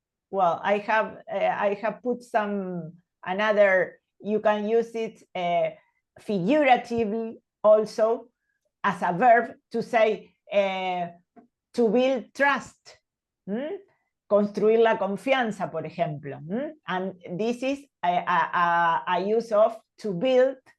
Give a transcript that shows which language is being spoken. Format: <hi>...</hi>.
<en>Well, I have put another. You can use it figuratively also as a verb to say to build trust.</en> <es>Construir la confianza, por ejemplo.</es> <en>And this is a use of to build.</en>